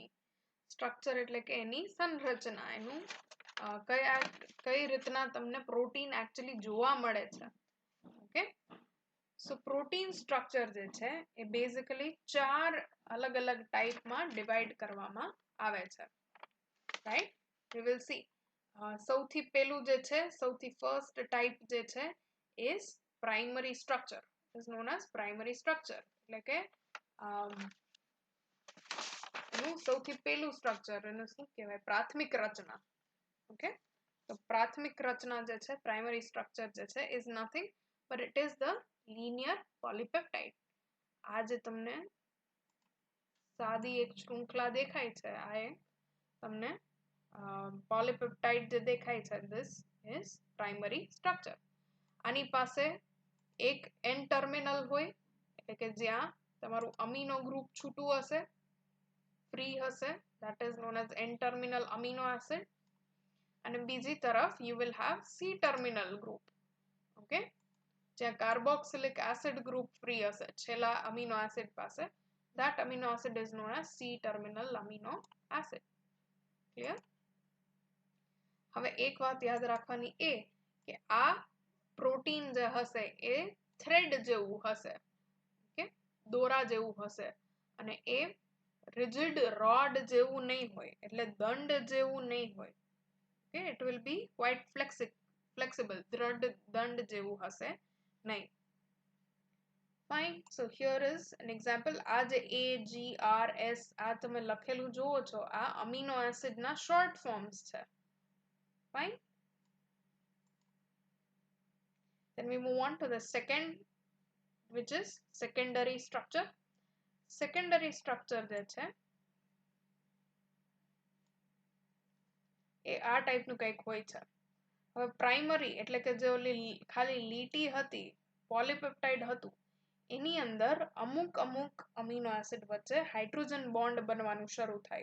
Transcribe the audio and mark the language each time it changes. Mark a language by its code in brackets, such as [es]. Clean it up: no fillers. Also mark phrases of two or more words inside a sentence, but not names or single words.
[gu] સ્ટ્રક્ચર એટલે કે એની સંરચના, એનું કઈ રીતના તમને [en] protein actually [gu] જોવા મળે છે. [en] okay, so protein structure [gu] જે છે એ બેઝિકલી 4 અલગ અલગ ટાઈપમાં ડિવાઈડ કરવામાં આવે છે. રાઈટ, [en] we will see. [gu] સૌથી પહેલું જે છે સૌથી [en] first type [gu] જે છે [en] is primary structure, is known as primary structure [gu] એટલે કે એનું સૌથી પહેલું સ્ટ્રક્ચર એને શું કહેવાય પ્રાથમિક રચના. [en] ઓકે, [gu] તો પ્રાથમિક રચના જે છે [en] primary structure [gu] જે છે [en] is nothing but it is the linear polypeptide. [gu] આ જે તમને સાદી એક શૃંખલા દેખાય છે આ એક તમને પોલિપેપ્ટાઇડ જે દેખાય છે [en] this is primary structure. [gu] આની પાસે એક [en] N terminal [gu] હોય એટલે કે જ્યાં તમારું [en] amino group [gu] છૂટું હશે, ફ્રી હશે, [en] that is known as N terminal amino acid. [gu] અને બીજી તરફ [en] you will have C terminal group. [gu] ઓકે, જ્યાં [en] carboxylic acid group [gu] ફ્રી હશે છેલ્લા [en] amino acid [gu] પાસે, [en] that amino acid is known as C terminal amino acid. Clear? [gu] હવે એક વાત યાદ રાખવાની એ કે આ પ્રોટીન જે હશે એ થ્રેડ જેવું હશે. ઓકે, દોરા જેવું હશે અને એ [en] rigid rod [gu] જેવું નહીં હોય એટલે દંડ જેવું નહીં હોય. [en] Okay, it will be quite flexible. [gu] દંડ જેવું હશે નહીં. [en] Fine. So here is an example. [gu] આ જે A, G, R, S આ તમે લખેલું જુઓ છો આ [en] amino acid [gu] ના [en] short forms [gu] છે. [en] Fine. Then we move on to the second, which is secondary structure. Secondary structure [gu] જે છે એ આ ટાઈપનું કંઈક હોય છે. હવે પ્રાઇમરી એટલે કે જે ઓલી ખાલી લીટી હતી પોલીપેપ્ટાઇડ હતું એની અંદર અમુક [en] amino acid [gu] વચ્ચે [en] hydrogen bond [gu] બનવાનું શરૂ થાય.